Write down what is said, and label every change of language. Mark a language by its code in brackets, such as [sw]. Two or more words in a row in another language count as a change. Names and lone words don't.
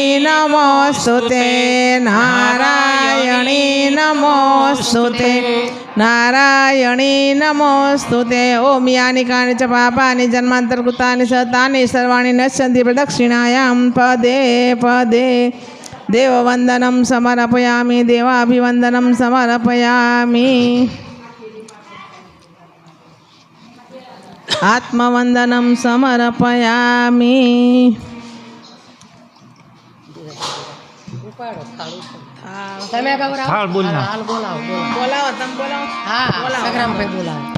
[sa] नमोस्तुते नारायणी नमोस्तुते नारायणी नमोस्तुते ओम यानि कानि च पापानि जन्मान्तरकृतानि सतानि सर्वाणि नश्यन्ति प्रदक्षिणायां पदे पदे देववन्दनं समर्पयामि देवाभिवन्दनं समर्पयामि आत्मवन्दनं समर्पयामि [gu] તમે બોલાવો બોલાવો તમે બોલાવો હા બોલાવો સંગ્રામભાઈ બોલાવો